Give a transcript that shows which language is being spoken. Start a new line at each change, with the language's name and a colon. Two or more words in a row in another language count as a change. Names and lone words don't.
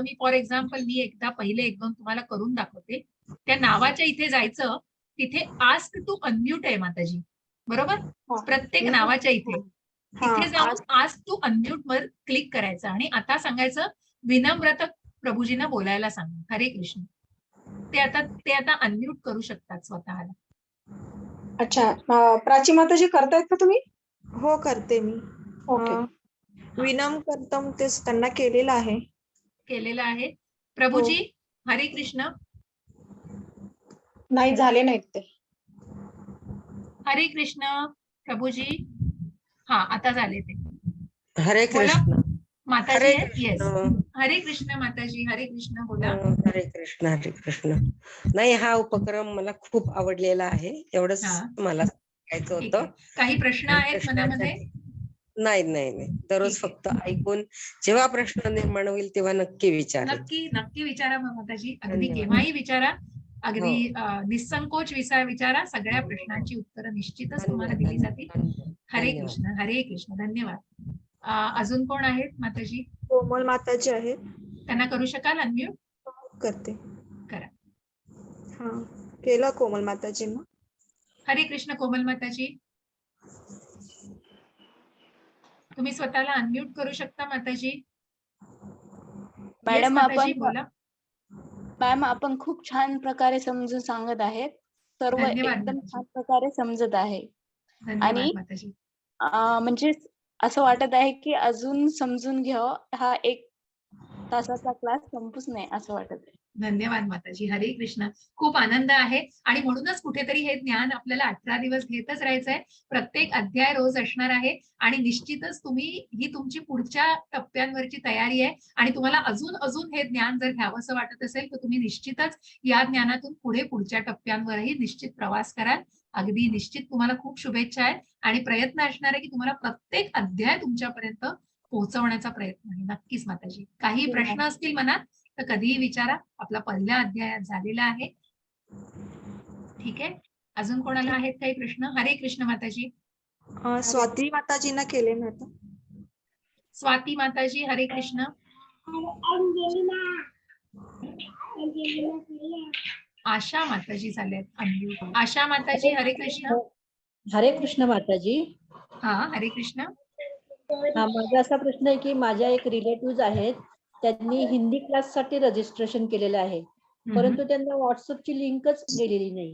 Marathi: मी
English: for example
Marathi: एकदा पहिले 1-2 तुम्हाला करून दाखवते. त्या नावाच्या इथे जायचं, तिथे
English: ask to unmute
Marathi: आहे माताजी, बरोबर? प्रत्येक नावाच्या इथे तिथे जाऊन
English: ask to unmute
Marathi: वर क्लिक करायचं, आणि आता सांगायचं विनम्रतक प्रभूजींना बोलायला सांगा. हरे कृष्ण. ते आता अनम्यूट करू शकतात स्वतःला. अच्छा, प्राची माताजी करतायत का तुम्ही? हो करते मी. विनम करतम ते त्यांना केलेलं आहे. प्रभूजी हरे कृष्ण. नाही, झाले नाहीत ते. हरे कृष्ण प्रभूजी. आता झाले ते. हरे कृष्ण माताजी. येस, हरे कृष्ण माताजी. हरे कृष्ण बोला. हरे कृष्ण हरे कृष्ण. नाही, हा उपक्रम मला खूप आवडलेला आहे, एवढंच मला सांगायचं होतं. काही प्रश्न आहेत मनामध्ये? नाही नाही नाही, दररोज ठीक आहे. फक्त ऐकून जेव्हा प्रश्न निर्माण होईल तेव्हा नक्की विचारेल. नक्की नक्की विचारा ममताजी, अगदी धन्यवाद. केव्हाही विचारा, हो. अगदी निसंकोच विचारा. सगळ्या प्रश्नांची उत्तरं निश्चितच तुम्हाला धन्यवाद, दिली जातील. धन्यवाद, हरे धन्यवाद. कृष्ण, हरे कृष्ण, धन्यवाद. अजून कोण आहेत माताजी? कोमल माताजी आहेत. त्यांना करू शकाल अनम्यूट? करते. करा. हा, केलं कोमल माताजींना. हरे कृष्ण कोमल माताजी, तुम्ही स्वतःला अनम्यूट करू शकता माताजी. मॅडम, माताजी आपण बोला. मॅम आपण खूप छान प्रकारे समजून सांगत आहेत. सर्व धन्यवाद एकदम माताजी. छान प्रकारे समजत आहे. धन्यवाद माताजी. म्हणजे असं वाटत आहे की अजून समजून घ्यावं, हा 1 तासाचा क्लास संपूच नाही असं वाटत आहे. धन्यवाद माताजी, हरे कृष्ण. खूप आनंद आहे आणि म्हणूनच कुठेतरी हे ज्ञान आपल्याला 18 दिवस घेतच राहायचंय. प्रत्येक अध्याय रोज असणार आहे आणि निश्चितच तुम्ही ही तुमची पुढच्या टप्प्यांवरची तयारी आहे आणि तुम्हाला अजून अजून हे ज्ञान जर घ्यावंसं वाटत असेल तर तुम्ही निश्चितच या ज्ञानातून पुढच्या टप्प्यांवरही निश्चित प्रवास कराल. अगदी निश्चित तुम्हाला खूप शुभेच्छा आहेत आणि प्रयत्न असणार आहे की तुम्हाला प्रत्येक अध्याय तुमच्यापर्यंत पोहोचवण्याचा प्रयत्न आहे. नक्कीच माताजी. काही प्रश्न असतील मनात तर कधीही विचारा. आपला पहिल्या अध्यायात झालेला आहे. ठीक आहे, अजून कोणाला आहेत काही प्रश्न? हरे कृष्ण माताजी. स्वाती माताजींना केले ना आता. स्वाती माताजी, हरे कृष्ण. आशा माताजी झालेत अनम्यूट. आशा माताजी, हरे कृष्ण. हरे कृष्ण माताजी. हा, हरे कृष्ण. हा, माझा असा प्रश्न आहे की माझ्या एक रिलेटिव्ह आहेत, त्यांनी हिंदी क्लास साठी रजिस्ट्रेशन केलेलं आहे, परंतु त्यांना व्हॉट्सअपची लिंकच गेलेली नाही.